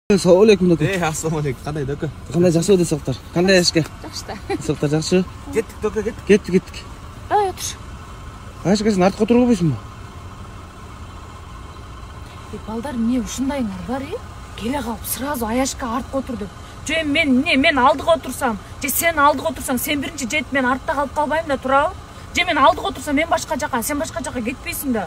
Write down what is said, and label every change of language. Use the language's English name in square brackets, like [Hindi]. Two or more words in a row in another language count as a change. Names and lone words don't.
[Uzbek] Assalomu alaykum doka. Assalomu alaykum. Qanday doka? Qanday yaxshi o'dasizlar? Qanday ishga? Yaxshi. Sizlar yaxshi? Ketdik doka, ketdik. Ketdik. Давай o'tir. Qashqasin ortga o'tirib qo'ysinmi? [Kyrgyz] Балдар, мне ушундайыңар бар, келе калып сразу аяшка артка отур деп. Же мен алдыга отурсам, же сен алдыга отурсаң, сен биринчи жетип мен артта калып калбайм да турабы? Же мен алдыга отурсам, мен башка жака, сен башка жака кетпейсиң да.